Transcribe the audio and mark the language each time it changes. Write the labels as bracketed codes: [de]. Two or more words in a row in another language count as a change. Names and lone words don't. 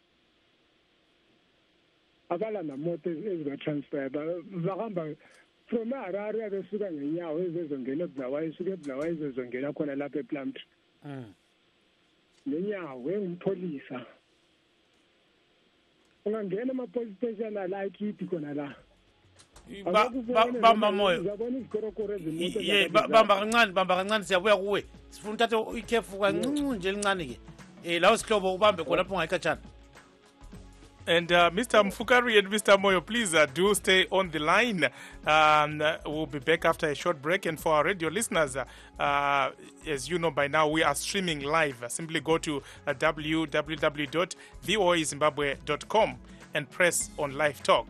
[nd] abala namoto ezibatransfer bahamba from Harare besuka ngenyawo ezezongena eBulawayo isuka eBulawayo ezezongena khona lapha ePlumtree nenyawo engipholisa ungangena ama- [en] police station [nd] ala kithi khona la bamba moyo bamba kancane siyabuya kuwe sifuna uthathe ikhefu kancinci nje elincane ke lawo sihlobo ubambe khona lapho ungayikhatshana. [en] And Mr. Mfukari and Mr. Moyo, please do stay on the line. We'll be back after a short break. And for our radio listeners, as you know by now, we are streaming live. Simply go to www.voazimbabwe.com and press on LiveTalk.